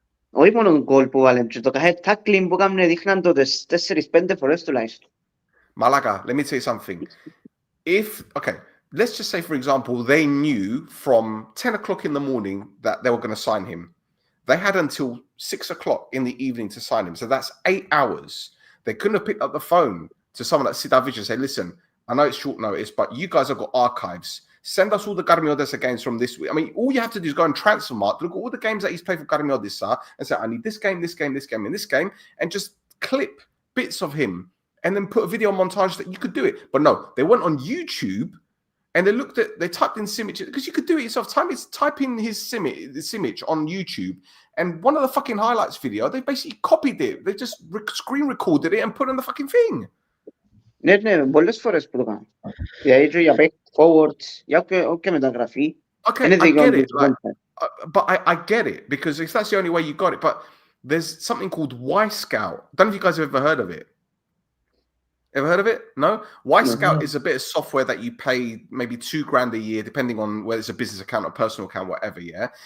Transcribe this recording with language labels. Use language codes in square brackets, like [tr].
[el] Όχι μόνο γκολ που βάλε, και το κάθε tackling που κάνουν δείχναν το 4-5 φορές τουλάχιστον. [en] Malaga, let me tell you something. Okay, let's just say, for example, they knew from 10 o'clock in the morning that they were going to sign him. They had until 6 o'clock in the evening to sign him. So that's 8 hours. They couldn't have picked up the phone to someone at Sidavic and say, listen, I know it's short notice, but you guys have got archives. Send us all the Garmiodesa games from this week. I mean, all you have to do is go on Transfermarkt, look at all the games that he's played for Garmiodesa, and say, I need this game, this game, this game, and this game, and just clip bits of him, and then put a video montage that you could do it. But no, they went on YouTube And they typed in Simic, because you could do it yourself. Type in this image on YouTube, and one of the fucking highlights video, they basically copied it. They just screen recorded it and put on the fucking thing. [el] Ναι, πολλές φορές που το κάνω. Δηλαδή, για [en] back forwards, [el] για όποια μεταγραφή. [en] Okay, I get it. But I get it, because if that's the only way you got it. But there's something called Y-Scout. I don't know if you guys have ever heard of it. Ever heard of it? No? Y-Scout is a bit of software that you pay maybe $2,000 a year, depending on whether it's a business account or personal account, whatever, yeah?